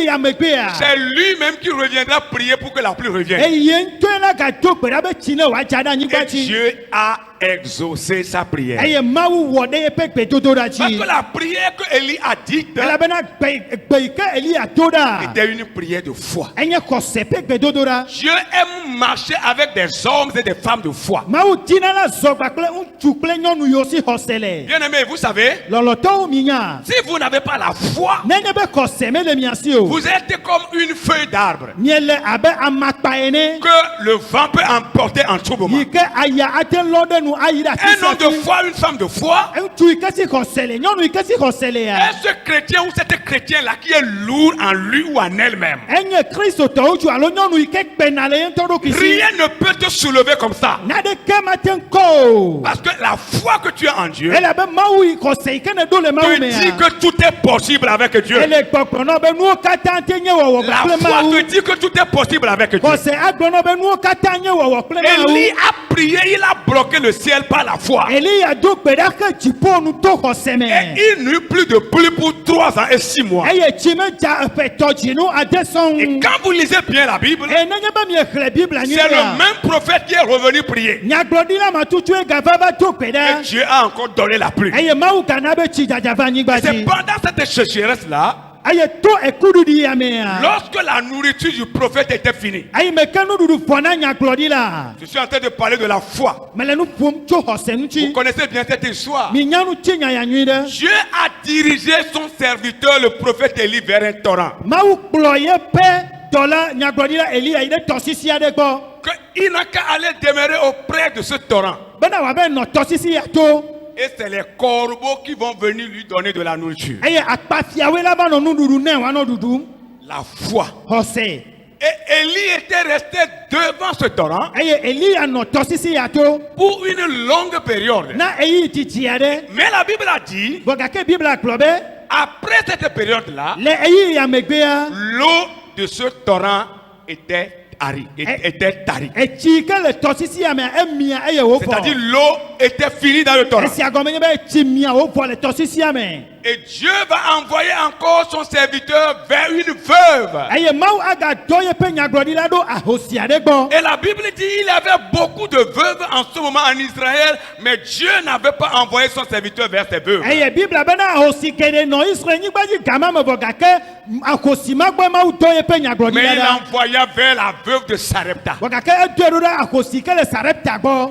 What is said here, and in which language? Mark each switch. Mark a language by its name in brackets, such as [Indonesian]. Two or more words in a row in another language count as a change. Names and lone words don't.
[French] c'est lui-même qui reviendra prier pour que la pluie revienne. [Ewe] eye ŋutɔe la gado gbe ɖa be tsi ne wòadza ɖe anyigba [French] Et [Ewe] dzi. [French] Dieu a exaucé sa prière. [Ewe] Eye Mawu wɔ ɖe eƒe gbedodoɖa [French] Parce [Ewe] dzi. [French] que la prière que Élie a dite [Ewe] Elabena gbe yi ke Elia do ɖa [French] était une prière de foi. [Ewe] enye xɔse ƒe gbedodoɖa. [French] Dieu aime marcher avec des hommes et des femmes de foi. [Ewe] Mawu dina la zɔ kpakple ŋutsu kple nyɔnu yiwo si xɔse le. [French] Bien aimé, vous savez, [Ewe] Lɔlɔtɔwo mi nya. [French] si vous n'avez pas la foi, [Ewe] Nenye be xɔse mele mia si o. [French] vous êtes comme une feuille d'arbre [Ewe] Miele abe amakpa ene. [French] que le vent peut emporter en tout moment. [Ewe] Yi ke aya ate lɔ ɖe nu ayi ɖe [French] Un [Ewe] afi [French] homme de foi, une femme de foi, [Ewe] ŋutsu yi ke si xɔse le, nyɔnu yi ke si xɔse le ya. [French] est ce chrétien ou cette chrétienne-là qui est lourd en lui ou en elle-même. [Ewe] Enye kristotɔ ŋutsu alo nyɔnu yi ke kpena le ye ŋutɔ ɖokui si. [French] Rien ne peut te soulever comme ça. [Ewe] Naɖeke mate ŋu kɔ o. [French] Parce que la foi que tu as en Dieu [Ewe] Elabe Mawu yi xɔse yi ke ne do le Mawu [French] te [Ewe] mea. [French] dit que tout est possible avec Dieu. [Ewe] Ele gbɔgblɔ be nuwo katã te nye wɔwɔ [French] La [Ewe] kple [French] foi [Ewe] Mawu. [French] te dit que tout est possible avec Dieu. [Ewe] Xɔse agblɔ be nuwo katã nye wɔwɔ kple [French] Élie [Ewe] Mawu. [French] a prié, il a bloqué le ciel par la foi. [Ewe] Eliya do gbe ɖa ke dziƒo nu to xɔse me. [French] Et il n'eut plus de pluie pour 3 ans et 6 mois. [Ewe] Eye tsi me dza eƒe tɔdzinu ade [French] Et [Ewe] sɔŋ. [French] quand vous lisez bien la Bible, [Ewe] Eye nenye be miexlẽ Biblia [French] c'est le [Ewe] nyuie [French] même prophète qui est revenu prier. [Ewe] nyagblɔɖila matutue gava va do gbe [French] Et [Ewe] ɖa. [French] Dieu a encore donné la pluie. [Ewe] Eye Mawu gana be tsi dzadza va anyigba [French] C'est [Ewe] dzi. [French] pendant cette sécheresse-là, [Ewe] Eye to ekuɖuɖi ya mea. [French] lorsque la nourriture du prophète était finie. [Ewe] Eye me ke nuɖuɖu fɔ na nyagblɔɖila. [French] Je suis en train de parler de la foi. [Ewe] Mele nu ƒom tso xɔse [French] Vous [Ewe] ŋuti. [French] connaissez bien cette histoire. [Ewe] Mi nya nu tsi nya ya nyui ɖe. [French] Dieu a dirigé son serviteur, le prophète Élie, vers un torrent. [Ewe] Mawu kplɔ yeƒe dɔla nyagblɔɖila Eliya yi ɖe tɔsisi aɖe gbɔ. [French] Qu'il n'a qu'à aller demeurer auprès de ce torrent. [Ewe] Bena wòabe nɔ tɔsisi ya to. [French] Et c'est les corbeaux qui vont venir lui donner de la nourriture. [Ewe] Eye akpafiawoe la va nɔ nuɖuɖu nɛ wòanɔ ɖuɖum. [French] La foi. [Ewe] Xɔse. [French] Et Élie était resté devant ce torrent [Ewe] Eye Eliya nɔ tɔsisi ya to. [French] pour une longue période. [Ewe] Na eyi titi aɖe. [French] Mais la Bible a dit, [Ewe] Vɔ gake Biblia gblɔ be [French] après cette période-là, [Ewe] le eyi ya megbea. [French] l'eau de ce torrent était tarie. [Ewe] Etsi ke le tɔsisi ya mea emia eye wòvɔ. [French] C'est-à-dire l'eau était finie dans le torrent. [Ewe] Esia gɔme nye be etsi mia wòvɔ le tɔsisi ya me. [French] Et Dieu va envoyer encore son serviteur vers une veuve. [Ewe] Eye Mawu agadɔ yeƒe nyagblɔɖila ɖo ahosi aɖe gbɔ. [French] Et la Bible dit il y avait beaucoup de veuves en ce moment en Israël, mais Dieu n'avait pas envoyé son serviteur vers ces veuves. [Ewe] Eye Biblia bena ahosi geɖe nɔ Israel nyigba dzi gama me vɔ gake ahosi ma gbɔ Mawu dɔ yeƒe [French] Mais [Ewe] nyagblɔɖila [French] il [Ewe] ɖa. [French] envoya vers la veuve de Sarepta. [Ewe] Vɔ gake edoe ɖo ɖe ahosi ke le Sarepta gbɔ.